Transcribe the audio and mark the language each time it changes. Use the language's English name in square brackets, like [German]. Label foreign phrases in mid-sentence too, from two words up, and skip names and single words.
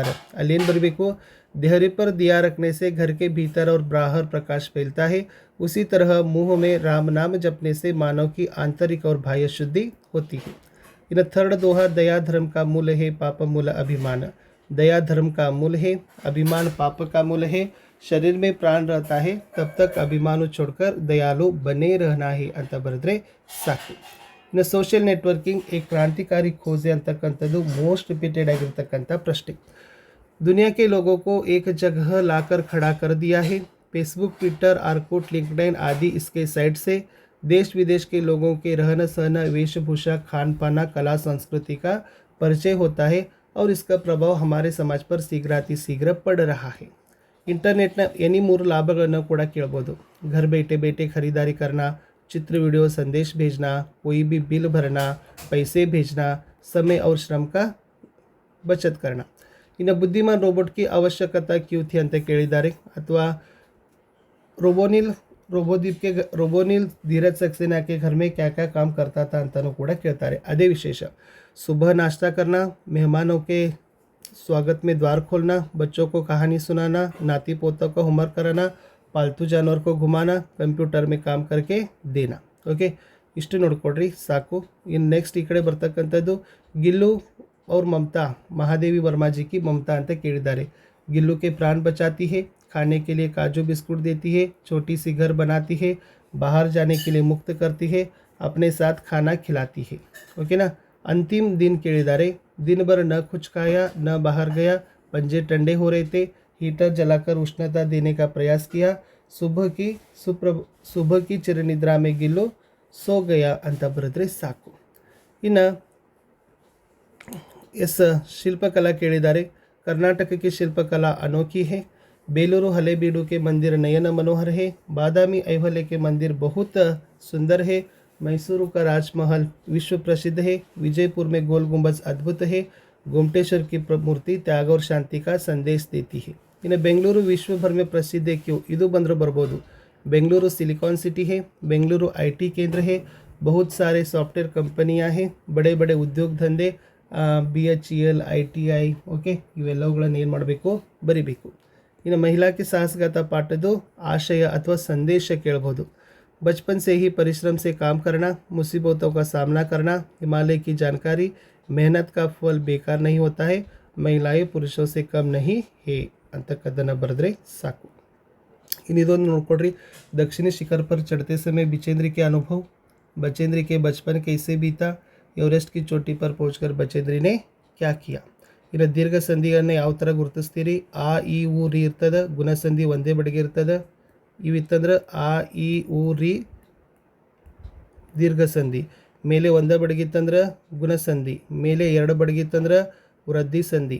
[Hindi] अलेन बरबेको, देहरी पर दिया रखने से घर के भीतर और बाहर प्रकाश फैलता है, उसी तरह मुंह में राम नाम जपने से मानव की आंतरिक और बाह्य शुद्धि होती है। [English] in third [Hindi] दोहा, दया धर्म का मूल है, पाप मूल अभिमान। दया धर्म का मूल है, अभिमान पाप का मूल है। शरीर में प्राण रहता है तब तक अभिमान छोड़कर दयालु बने रहना है [Kannada] ಅಂತ ಬರೆದ್ರೆ ಸಾಕು। [Hindi] ಇನ್ನು [English] social networking [Hindi] एक क्रांतिकारी खोज है ಅಂತಕ್ಕಂಥದ್ದು [English] most repeated [Hindi] ಆಗಿರ್ತಕ್ಕಂಥ प्रश्न। दुनिया के लोगों को एक जगह लाकर खड़ा कर दिया है। फेसबुक, ट्विटर, आर्कुट, लिंक्डइन आदि इसके साइट से देश विदेश के लोगों के रहन सहन, वेशभूषा, खान पान, कला संस्कृति का परिचय होता है और इसका प्रभाव हमारे समाज पर शीघ्र पड़ रहा है। [Kannada] ಇಂಟರ್ನೆಟ್ನ ಎನಿ 3 लाभಗಳನ್ನು ಕೂಡ ಕೇಳಬಹುದು। [Hindi] घर बैठे बैठे खरीदारी करना, चित्र वीडियो संदेश भेजना, कोई भी बिल भरना, पैसे भेजना, समय और श्रम का बचत करना। ಇನ್ನು बुद्धिमान रोबोट की आवश्यकता क्यों थी [Kannada] ಅಂತ ಕೇಳಿದ್ದಾರೆ। [Hindi] ಅಥವಾ रोबोनिल धीरज सक्सेना के घर में क्या क्या काम करता था [Kannada] ಅಂತನೂ ಕೂಡ ಕೇಳ್ತಾರೆ। ಅದೇ ವಿಶೇಷ। [Hindi] सुबह नाश्ता करना, मेहमानों के स्वागत में द्वार खोलना, बच्चों को कहानी सुनाना, नाती पोतों को होमवर्क कराना, पालतू जानवर को घुमाना, कंप्यूटर में काम करके देना। ओके, [Kannada] ಇಷ್ಟು ನೋಡ್ಕೊಡ್ರಿ ಸಾಕು। ಇನ್ನು ನೆಕ್ಸ್ಟ್ ಈ ಕಡೆ ಬರ್ತಕ್ಕಂಥದ್ದು [Hindi] गिल्लू और ममता, महादेवी वर्मा जी की ममता [Kannada] ಅಂತ ಕೇಳಿದ್ದಾರೆ। [Hindi] गिल्लू के प्राण बचाती है, खाने के लिए काजू बिस्कुट देती है, छोटी सी घर बनाती है, बाहर जाने के लिए मुक्त करती है, अपने साथ खाना खिलाती है। ओके ना। अंतिम दिन ಕೇಳಿದ್ದಾರೆ। दिन भर न कुछ खाया न बाहर गया, पंजे ठंडे हो रहे थे, हीटर जलाकर उष्णता देने का प्रयास किया, सुबह की चिरनिद्रा में गिल्ಲು सो गया [Kannada] ಅಂತ ಬರೆದ್ರೆ ಸಾಕು. ಇನ್ನು ಎಸ್ ಶಿಲ್ಪಕಲಾ ಕೇಳಿದ್ದಾರೆ. [Hindi] कर्नाटक की शिल्पकला अनोखी है. बेलूरू हलेबीडू के मंदिर नयन मनोहर है. बादामी ऐहोले के मंदिर बहुत सुंदर है. मैसूरू का राजमहल विश्व प्रसिद्ध है. विजयपुर में गोल गुंबज अद्भुत है. गोमटेश्वर की मूर्ति त्याग और शांति का संदेश देती है. इन्हें बेंगलुरु विश्व भर में प्रसिद्ध है. [Kannada] क्यों ಇದು ಬಂದರೂ ಬರ್ಬೋದು. [Hindi] बेंगलुरु सिलिकॉन सिटी है. बेंगलुरु IT केंद्र है. बहुत सारे सॉफ्टवेयर कंपनियां हैं. बड़े बड़े उद्योग धंधे [Kannada] BHEL ITI ಓಕೆ ಇವೆಲ್ಲವುಗಳನ್ನು ಏನು ಮಾಡಬೇಕು ಬರಿಬೇಕು. [Hindi] ಇನ್ನು महिला के साहसगाथ ಪಾಠದ್ದು आशय अथवा संदेश ಕೇಳಬಹುದು. बचपन से ही परिश्रम से काम करना, मुसीबतों का सामना करना, हिमालय की जानकारी, मेहनत का फल बेकार नहीं होता है, महिलाएं पुरुषों से कम नहीं है [Kannada] ಅಂತಕ್ಕದ್ದನ್ನು ಬರೆದ್ರೆ ಸಾಕು. ಇನ್ನು ಇದೊಂದು ನೋಡ್ಕೊಡ್ರಿ. [Hindi] दक्षिणी शिखर पर चढ़ते समय बचेंद्र के अनुभव, बचेंद्र के बचपन कैसे बीता, एवरेस्ट की चोटी पर पहुंचकर बचेंद्री ने क्या किया. [Kannada] ಇನ್ನು ದೀರ್ಘ ಸಂಧಿಯನ್ನು ಯಾವ ಥರ ಗುರುತಿಸ್ತೀರಿ. ಆ ಇ ಉ ರಿ ಇರ್ತದೆ, ಗುಣಸಂಧಿ ಒಂದೇ ಬಡಿಗೆ ಇರ್ತದೆ. ಇವಿತ್ತಂದ್ರೆ ಆ ಇ ಉ ರಿ ದೀರ್ಘ ಸಂಧಿ, ಮೇಲೆ ಒಂದೇ ಬಡಗಿತ್ತಂದ್ರೆ ಗುಣಸಂಧಿ, ಮೇಲೆ ಎರಡು ಬಡಗಿತ್ತಂದ್ರೆ ವೃದ್ಧಿ ಸಂಧಿ.